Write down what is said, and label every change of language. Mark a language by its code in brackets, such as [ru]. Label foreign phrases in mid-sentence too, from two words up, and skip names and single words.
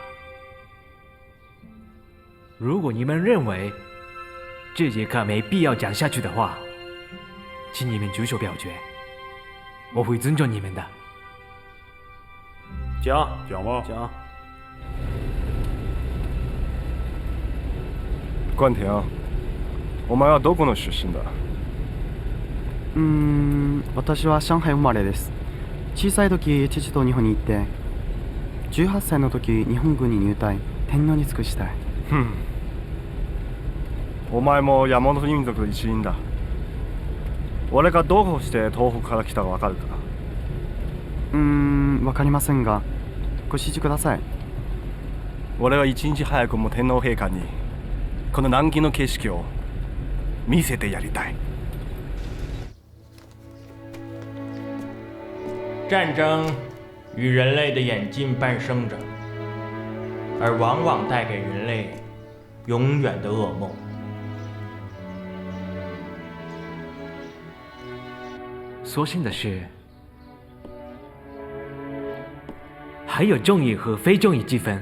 [zh] 如果你们认为这节课没必要讲下去的话，请你们举手表决，我会尊重你们的。讲吧，讲。 [ja] 关田，お前はどこの出身だ？私は上海生まれです。小さい時、父と日本に行って、18歳の時、日本軍に入隊、天皇に尽くしたい。お前も山本民族の一員だ。俺がどうして東北から来たかわかるか？わかりませんが、ご指示ください。俺は一日早くも天皇陛下にこの南京の景色を見せてやりたい。 [zh] 战争与人类的演进伴生着，而往往带给人类永远的噩梦。所幸的是，还有正义和非正义之分。